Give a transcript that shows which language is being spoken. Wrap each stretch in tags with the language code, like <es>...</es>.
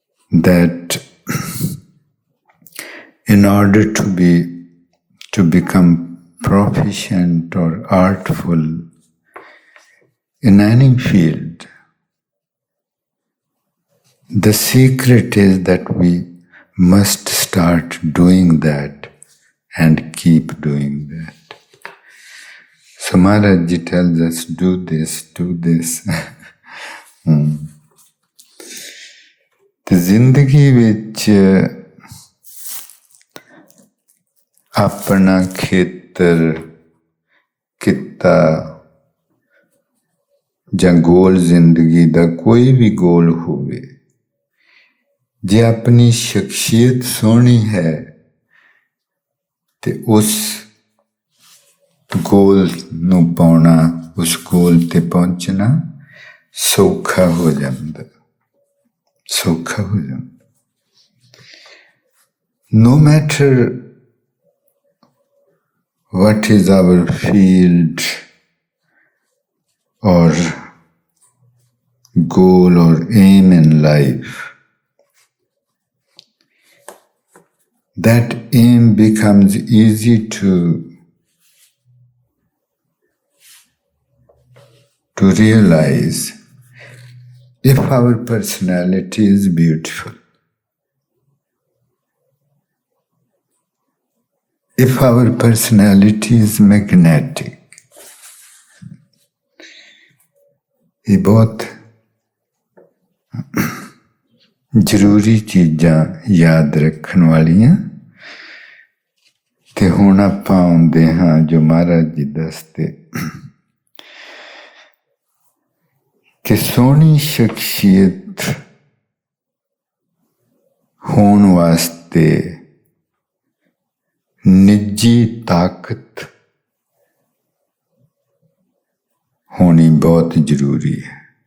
<en>that in order to become proficient or artful in any field, the secret is that we must start doing that and keep doing that. So Maharaj Ji tells us, do this, do this.</en> <pa>ਤੇ ਜ਼ਿੰਦਗੀ ਵਿੱਚ ਆਪਣਾ ਖੇਤਰ, ਕਿੱਤਾ ਜਾਂ ਗੋਲ ਜ਼ਿੰਦਗੀ ਦਾ ਕੋਈ ਵੀ ਗੋਲ ਹੋਵੇ, ਜੇ ਆਪਣੀ ਸ਼ਖਸੀਅਤ ਸੋਹਣੀ ਹੈ ਤੇ ਉਸ ਗੋਲ ਨੂੰ ਪਾਉਣਾ, ਉਸ ਗੋਲ ਤੇ ਪਹੁੰਚਣਾ ਸੌਖਾ ਹੋ ਜਾਂਦਾ, ਸੌਖਾ ਹੋ ਜਾਂਦਾ।</pa> <en>No matter what is our field or goal or aim in life, that aim becomes easy to realize if our personality is beautiful, if our personality is magnetic.</en> <hi>ये बहुत</hi> <pa>ਜ਼ਰੂਰੀ ਚੀਜ਼ਾਂ ਯਾਦ ਰੱਖਣ ਵਾਲੀਆਂ। ਤੇ ਹੁਣ ਆਪਾਂ ਆਉਂਦੇ ਹਾਂ ਜੋ ਮਹਾਰਾਜ ਜੀ ਦੱਸਦੇ ਕਿ ਸੋਹਣੀ ਸ਼ਖਸੀਅਤ ਹੋਣ ਵਾਸਤੇ ਨਿੱਜੀ ਤਾਕਤ ਹੋਣੀ ਬਹੁਤ ਜ਼ਰੂਰੀ ਹੈ।</pa>